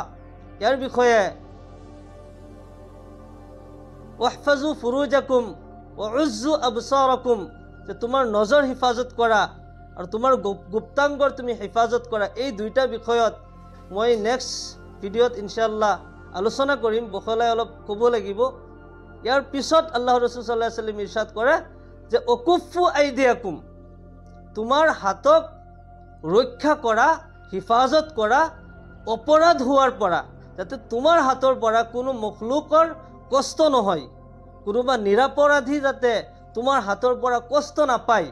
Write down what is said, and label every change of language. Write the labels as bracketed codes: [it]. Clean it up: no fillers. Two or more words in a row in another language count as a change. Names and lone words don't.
[as] ইয়াৰ বিষয়ে [ar] واحفظوا فروجكم وغضوا أبصاركم, [as] যে তোমাৰ নজৰ হিফাজত কৰা আৰু তোমাৰ গুপ্তাংগৰ তুমি হিফাজত কৰা। এই দুইটা বিষয়ত মই [en] next video [as] ইনশাআল্লাহ আলোচনা কৰিম, বহলাই অলপ ক'ব লাগিব। ইয়াৰ পিছত আল্লাহ ৰসুল [ar] صلى الله عليه وسلم [as] ইৰশাদ কৰে যে [ar] وكفوا أيديكم, [as] তোমাৰ হাতক ৰক্ষা কৰা, হিফাজত কৰা অপৰাধ হোৱাৰ পৰা, যাতে তোমাৰ হাতৰ পৰা কোনো মখলুকৰ কষ্ট নহয়, কোনোবা নিৰাপৰাধী যাতে তোমাৰ হাতৰ পৰা কষ্ট নাপায়।